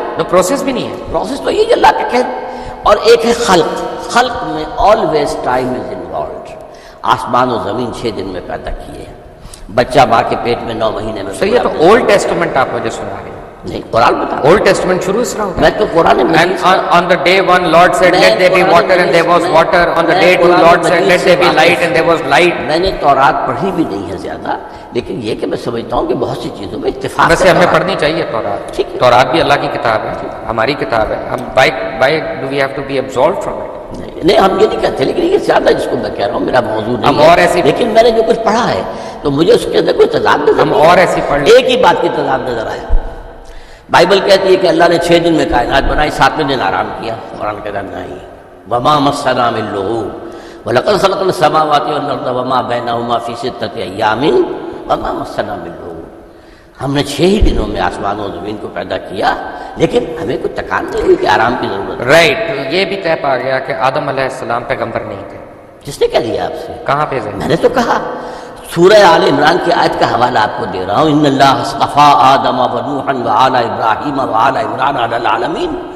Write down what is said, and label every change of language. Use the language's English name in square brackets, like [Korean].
[Urdu] تو پروسیس بھی نہیں ہے. پروسیس تو یہ اللہ کا کہہ. اور ایک ہے خلق. خلق میں [English] Always time is involved. [Urdu] آسمان و زمین 6 دن میں پیدا کیے ہیں, بچہ ماں کے پیٹ میں 9 مہینے میں. سر یہ تو اولڈ ٹیسٹمنٹ آپ مجھے سنا رہے ہیں. نہیں, قرآن بتا. اولڈ ٹیسٹمنٹ شروع اس طرح ہوتا ہے. میں تو قرآن میں [English] And on the day 1 Lord said let there be water and there was water. On the day 2 Lord said let there be light and there was light. [Urdu] میں نے تورات پڑھی بھی نہیں ہے زیادہ, لیکن یہ کہ میں سمجھتا ہوں کہ بہت سی چیزوں میں اتفاق ہے. ویسے ہمیں پڑھنی چاہیے تورات. ٹھیک ہے. تورات بھی اللہ کی کتاب ہے, ہماری کتاب ہے. [English] ہم why do we have to be absolved from it? [Urdu] نہیں, ہم یہ نہیں کہتے, لیکن یہ زیادہ جس کو میں کہہ رہا ہوں میرا موضوع نہیں ہم ہے. اور ایسی, لیکن میں نے جو کچھ پڑھا ہے تو مجھے اس کے اندر کوئی تضاد نظر ہم نہیں. اور ایسی پڑھ لیں. ایک ہی بات کی تضاد نظر آیا. بائبل کہتی ہے کہ اللہ نے 6 دن میں کائنات بنائی, 7ویں دن آرام کیا. قرآن کہتا نہیں, [Arabic] وما مسنا من لغوب ولقد خلقنا السماوات والارض وما بینہما فی 6 ایام وما مسنا من لغوب. [Urdu] ہم نے 6 ہی دنوں میں آسمان و زمین کو پیدا کیا, لیکن ہمیں کوئی تکان نہیں ہوئی کہ آرام کی ضرورت ہے. [English] Right. [Urdu] یہ بھی طے پا گیا کہ آدم علیہ السلام پیغمبر نہیں تھے. جس نے کہہ دیا آپ سے؟ کہاں پہ میں نے تو کہا, سورہ آل عمران کی آیت کا حوالہ آپ کو دے رہا ہوں. [Arabic] ان اللہ اصطفیٰ آدم و نوحا و آل ابراہیم و آل عمران علی العالمین.